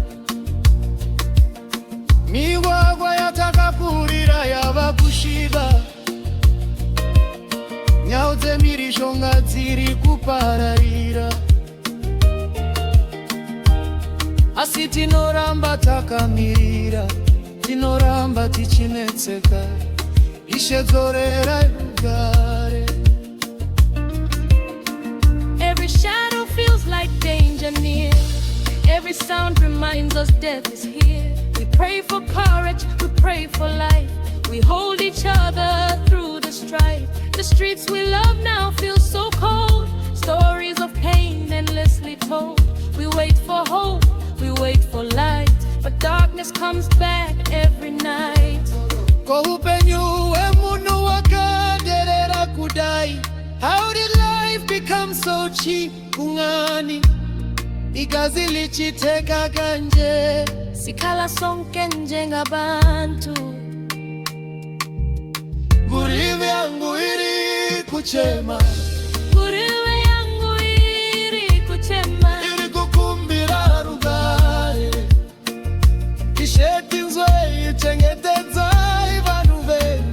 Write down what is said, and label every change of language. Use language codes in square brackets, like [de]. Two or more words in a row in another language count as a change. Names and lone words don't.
[sn] Migwagwa yatakakurira yava kushiba nyau dzemirishonga dziri kupararira asi tinoramba takamirira tinoramba tichinetseka Ishe dzorera rugare. [en] Every shadow feels like danger near, every sound reminds us death is here. We pray for courage, we pray for life, we hold each other through the strife. The streets we love now feel so cold, stories of pain endlessly told. We wait for hope, we wait for light, but darkness comes back every night. How did life become so cheap? [nd] Kungani igazi lichiteka kanje sikhala sonke njengabantu. [sn] Nguruve yangu iri kuchema, nguruve yangu iri kuchema, iri kukumbira rugare ishetinzwe ichengetedza ivanu venyu.